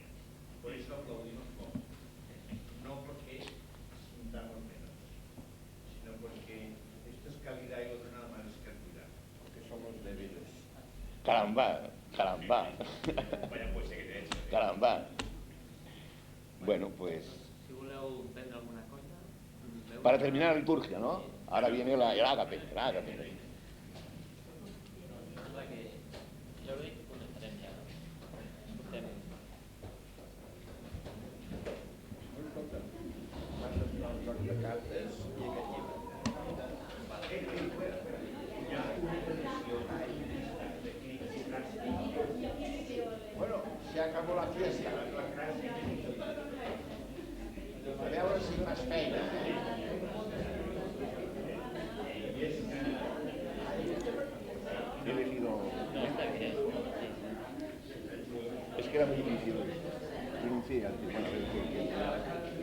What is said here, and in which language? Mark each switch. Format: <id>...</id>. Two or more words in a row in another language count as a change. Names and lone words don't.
<es>Por eso aplaudimos poco. No porque sintamos menos, sino porque esto es calidad y lo otro nada más es cantidad. Porque somos débiles. Caramba. Vaya poesía que te he hecho. Caramba. Bueno, pues</es> <ca>Si voleu prendre alguna cosa...</ca> <es>para terminar la liturgia, ¿no? Ahora viene el ágape.</es> <ca>Sembla que... Jo crec que començarem ja, no? Portem... Vas a un joc de cartes i aquest llibre. Hi ha una tradició de crítica.</ca> <es>Bueno, se acabó la fiesta.</es> <ca>A veure si fas feina.</ca> <es>He elegido...</es> <ca>No, està bé.</ca> <es>Es que era muy difícil. Renuncié al... Bueno, a ver qué...</es>